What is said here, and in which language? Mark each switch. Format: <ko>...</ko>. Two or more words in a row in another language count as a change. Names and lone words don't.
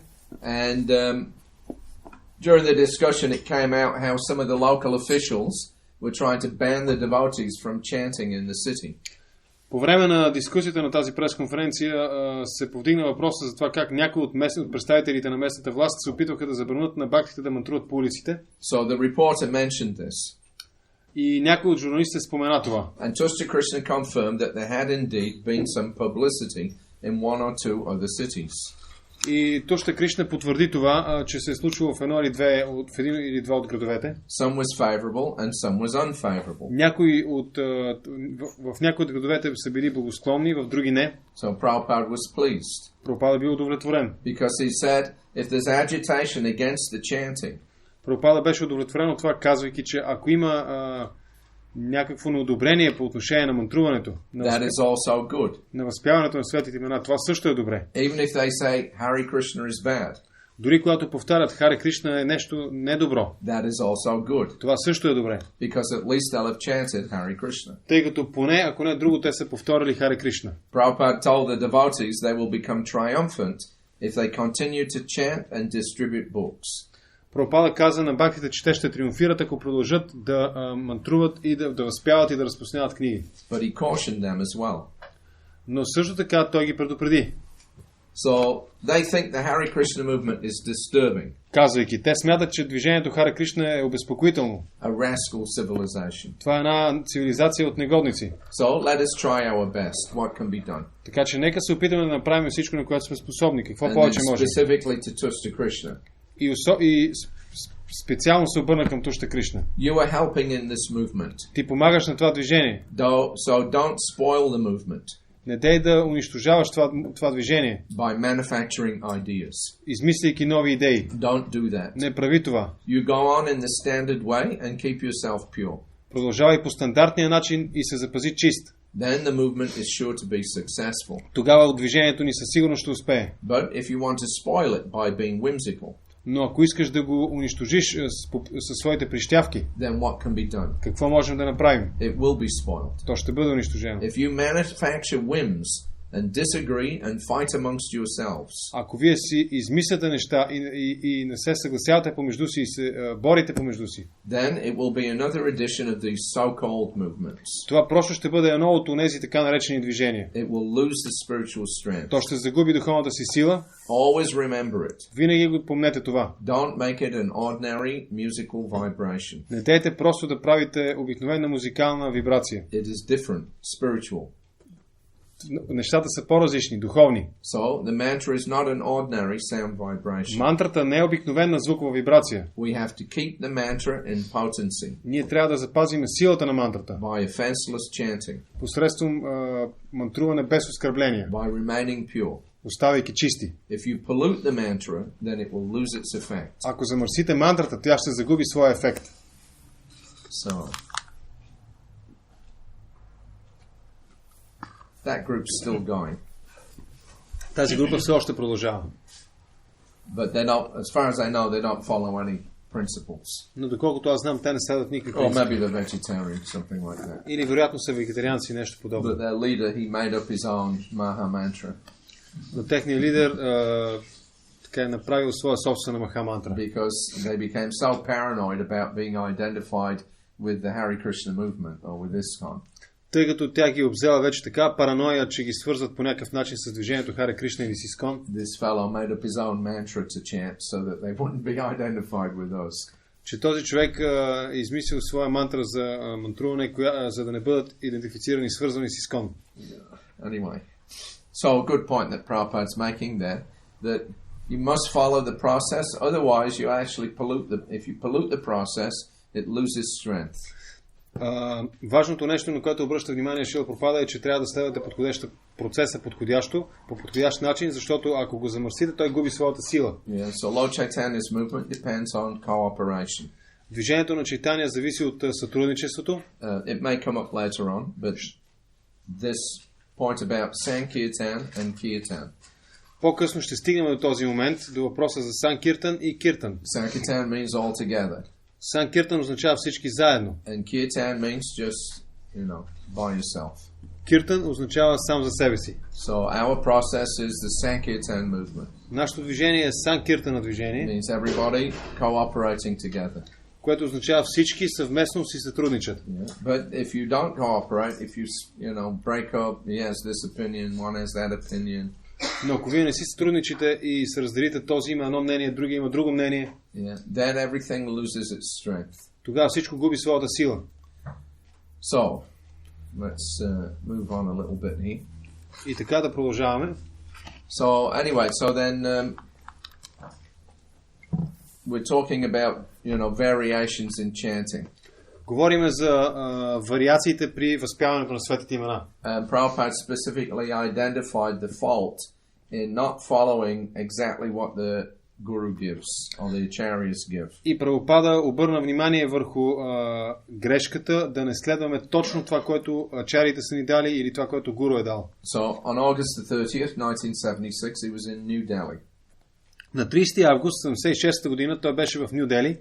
<en>And during the discussion it came out how some of the local officials were trying to ban the devotees from chanting in the city.</en> <bg>По време на дискусията на тази пресконференция се повдигна въпроса за това как някои от представителите на местната власт се опитваха да забранят на бактите да мантруват по улиците.</bg> <en>So the reporter mentioned this.</en> <bg>И някой от журналистите спомена това.</bg> <en>And Tushta Krishna confirmed that there had indeed been some publicity in 1 or 2 other cities.</en> <bg>И Тушта Кришна потвърди това, че се е случило в един или два от градовете.</bg> <en>Some was favorable and some was unfavorable.</en> <bg>В някои от градовете са били благосклонни, в други не.</bg> <en>So Prabhupada was pleased.</en> <bg>Прабхупада бил удовлетворен.</bg> <en>Because he said, if there's agitation against the chanting,</en> <bg>Прабхупада беше удовлетворен от това, казвайки, че ако има някакво неодобрение по отношение на мантруването, на възпяването на светите имена, това също е добре.</bg> <en>Even if they say Hare Krishna is bad,</en> <bg>дори когато повтарят Хари Кришна е нещо недобро,</bg> <en>that is also good.</en> <bg>Това също е добре.</bg> <en>Because at least they'll have chanted Hare Krishna.</en> <bg>Тъй като поне, ако не друго, те са повторили Хари Кришна.</bg> <en>Prabhupada told the devotees they will become triumphant if they continue to chant and distribute books.</en> <bg>Прабхупада каза на бактите, че те ще триумфират, ако продължат да мантруват и да възпяват и да разпространяват книги.</bg> <en>But he cautioned them as well.</en> <bg>Но също така той ги предупреди.</bg> <en>So they think the Hare Krishna movement is disturbing.</en> <bg>Казвайки, те смятат, че движението Хари Кришна е обезпокоително.</bg> <en>A rascal civilization.</en> <bg>Това е една цивилизация от негодници.</bg> <en>So let us try our best. What can be done?</en> <bg>Така че нека се опитаме да направим всичко, на което сме способни. Какво повече можем?</bg> <en>Specifically to Tushta Krishna.</en> <bg>И специално се обърна към Тушта Кришна.</bg> <en>You are helping in this movement.</en> <bg>Ти помагаш на това движение.</bg> <en>So don't spoil the movement.</en> <bg>Не дей да унищожаваш това движение.</bg> <en>By manufacturing ideas.</en> <bg>Измисляйки нови идеи.</bg> <en>Don't do that.</en> <bg>Не прави това.</bg> <en>You go on in the standard way and keep yourself pure.</en> <bg>Продължавай по стандартния начин и се запази чист.</bg> <en>Then the movement is sure to be successful.</en> <bg>Тогава движението ни със сигурност ще успее.</bg> <en>But if you want to spoil it by being whimsical,</en> <bg>Но ако искаш да го унищожиш със своите прищявки,</bg> <en>then what can be done?</en> <bg>какво можем да направим?</bg> <en>It will be spoiled.</en> <bg>То ще бъде унищожено.</bg> <en>If you manufacture whims and disagree and fight amongst yourselves,</en> <bg>ако вие си измисляте неща и не се съгласявате помежду си и се борите помежду си,</bg> <en>then it will be another edition of these so-called movements.</en> <bg>това просто ще бъде едно от онези така наречени движения.</bg> <en>It will lose the spiritual strength.</en> <bg>То ще загуби духовната си сила.</bg> <en>Always remember it.</en> <bg>Винаги го помнете това.</bg> <en>Don't make it an ordinary musical vibration.</en> <bg>Не дейте просто да правите обикновена музикална вибрация.</bg> <en>It is different, spiritual.</en> <bg>Нещата са по-различни, духовни.</bg> <en>So the mantra is not an ordinary sound vibration.</en> <bg>Мантрата не е обикновена звукова вибрация.</bg> <en>We have to keep the mantra in potency.</en> <bg>Ние трябва да запазим силата на мантрата.</bg> <en>By offenseless chanting.</en> <bg>Посредством мантруване без оскърбления.</bg> <en>By remaining pure.</en> <bg>Оставайки чисти.</bg> <en>If you pollute the mantra, then it will lose its effect.</en> <bg>Ако замърсите мантрата, тя ще загуби своя ефект.</bg> <en>So that group's still going.</en> <bg>Тази група все още продължава.</bg> <en>But they don't, as far as I know, they don't follow any principles.</en> <bg>Но доколкото аз знам, те не следват никакви Or принципи.</bg> <en>maybe they're vegetarian, something like that.</en> <bg>Или вероятно са вегетарианци, нещо подобно.</bg> <en>But their leader, he made up his own Maha mantra.</en> <bg>Но техният лидер така е направил своя собствена маха мантра.</bg> <en>Because they became so paranoid about being identified with the Hare Krishna movement or with ISKCON.</en> <bg>Тъй като тя ги обзела вече така параноя, че ги свързват по някакъв начин с движението Харе Кришна или с Искон.</bg> <en>This fellow made up his own mantra to chant so that they wouldn't be identified with us.</en> <bg>Че този човек е измислил своя мантра за мантруване, за да не бъдат идентифицирани и свързвани с Искон.</bg> <en>Anyway, so a good point that Prabhupada's making there, that you must follow the process, otherwise you actually if you pollute the process, it loses strength.</en> <bg>Важното нещо, на което обръща внимание Шрила Прабхупада, е, че трябва да следвате процеса по подходящ начин, защото ако го замърсите, той губи своята сила.</bg> <en>Yeah, so Lord Chaitanya's movement depends on cooperation.</en> <bg>Движението на Чайтания зависи от сътрудничеството.</bg> <en>It may come up later on, but this point about Sankirtan and Kirtan.</en> <bg>По-късно ще стигнем до този момент, до въпроса за Санкиртан и Киртан.</bg> <en>Sankirtan means all together.</en> <bg>Санкиртан означава всички заедно.</bg> <en>And Kirtan means just, by yourself.</en> <bg>Киртан означава сам за себе си.</bg> <en>So our process is the Sankirtan movement.</en> <bg>Нашето движение е Санкиртана движение.</bg> <en>It means everybody cooperating together.</en> <bg>Което означава всички съвместно си сътрудничат.</bg> <en>Yeah. But if you don't cooperate, if you break up, he has this opinion, one has that opinion.</en> <bg>Но ако вие не си сътрудничите и се разделите, този има едно мнение, другия има друго мнение,</bg> <en>then everything loses its strength.</en> <bg>Тогава всичко губи своята сила.</bg> <en>So, let's move on a little bit here.</en> <bg>И така да продължаваме.</bg> <en>So, anyway, then we're talking about, variations in chanting.</en> <bg>Говориме за вариациите при възпяването на светите имена.</bg> <en>Prabhupada specifically identified the fault in not following exactly what the guru gives or the acharyas give.</en> <bg>И Прабхупада обърна внимание върху грешката да не следваме точно това, което ачариите са ни дали или това, което гуру е дал.</bg> <en>So on August the 30th, 1976, he was in New Delhi.</en> <bg>На 30 август 1976 година той беше в Ню Дели.</bg>